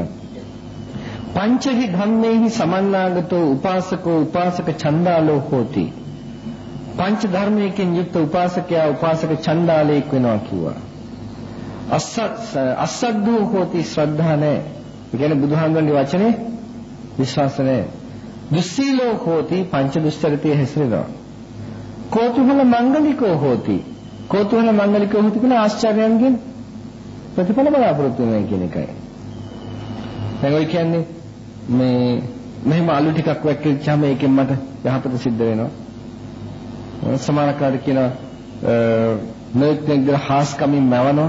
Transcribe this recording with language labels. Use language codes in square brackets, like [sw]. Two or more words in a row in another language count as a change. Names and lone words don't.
[pi] පංචහි ධම්මේහි සමන්නාගතෝ උපාසකෝ උපාසක චණ්ඩාලෝ හෝති. [si] පංච ධර්මයකින් යුක්ත උපාසකයා උපාසක චණ්ඩාලයෙක් වෙනවා කිව්වා. [pi] අසද්දෝ හෝති [si] ශ්‍රද්ධා නැහැ. ඒ කියන්නේ බුදුහාමුදුරන්ගේ වචනේ විශ්වාස නැහැ. [pi] දුස්සීලෝ හෝති [si] පංච දුස්චරිතයේ හැසිරෙනවා. [pi] කෝතුහල මංගලිකෝ හෝති. කෝතුහල මංගලිකෝ හෝති [si] කියන ආශ්චර්යයන්ගෙන් ප්‍රතිඵල බලාපොරොත්තු වෙනවා කියන එකයි. දැන් ඔය කියන්නේ මේ මෙහෙම අලු ටිකක් වැක්කිච්චාම ඒකෙන් මට යහපත සිද්ධ වෙනවා. සමානකාරී කියනවා මේකෙන් හාස්කමින් මවනවා.